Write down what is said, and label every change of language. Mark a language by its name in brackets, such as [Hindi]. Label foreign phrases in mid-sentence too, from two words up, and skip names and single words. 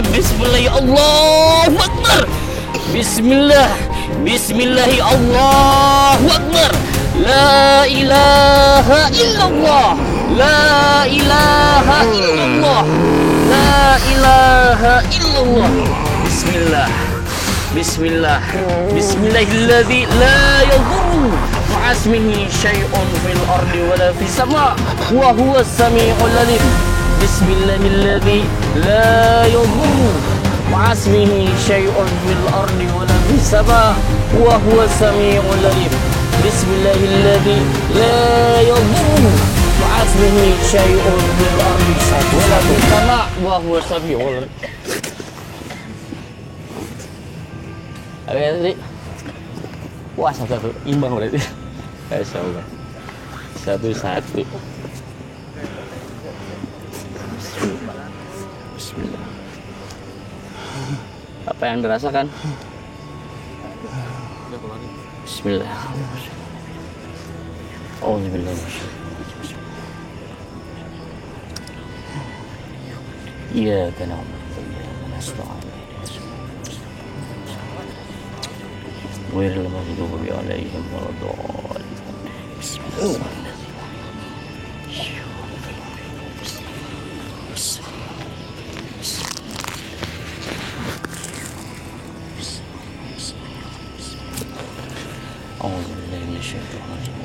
[Arabic] بسم الله، الله أكبر. بسم الله، بسم الله، الله أكبر. لا إله إلا الله، لا إله إلا الله، لا إله إلا الله. بسم الله، بسم الله, بسم الله الذي لا يضر مع اسمه شيء في الأرض ولا في السماء وهو السميع العليم. بسم الله الذي لا يضر مع اسمه شيء في الأرض ولا في السماء وهو السميع العليم. بسم الله الذي لا يضر مع اسمه شيء في الأرض ولا في السماء وهو السميع العليم. [Indonesian] Oke tadi. Wah, satu imbang berarti. Insyaallah. Satu-satu. Bismillah. Apa yang dirasakan? Bismillah. Auzubillah. [Arabic] إياك نعبد وإياك نستعين. غير المغضوب عليهم ولا الضالين. Bismillah. أعوذ بالله من الشيطان الرجيم.